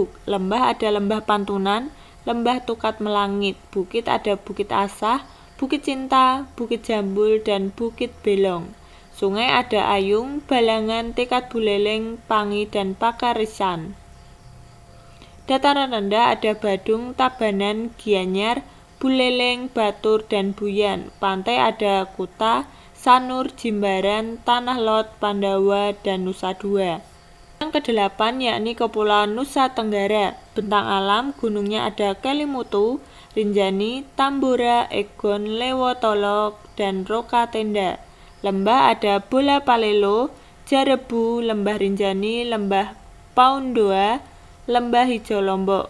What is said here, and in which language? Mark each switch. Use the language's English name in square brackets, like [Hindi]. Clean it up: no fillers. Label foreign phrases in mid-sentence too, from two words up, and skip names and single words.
[Indonesian] Lembah ada Lembah Pantunan, Lembah Tukat Melangit. Bukit ada Bukit Asah, Bukit Cinta, Bukit Jambul, dan Bukit Belong. Sungai ada Ayung, Balangan, Tekad Buleleng, Pangi, dan Pakarisan. Dataran rendah ada Badung, Tabanan, Gianyar, Buleleng, Batur, dan Buyan. Pantai ada Kuta, Sanur, Jimbaran, Tanah Lot, Pandawa, dan Nusa Dua. Yang kedelapan yakni Kepulauan Nusa Tenggara. Bentang alam gunungnya ada Kelimutu, Rinjani, Tambora, Egon, Lewotolok, dan Roka Tenda. Lembah ada Bola Palelo, Jarebu, Lembah Rinjani, Lembah Paundoa, Lembah Hijau Lombok.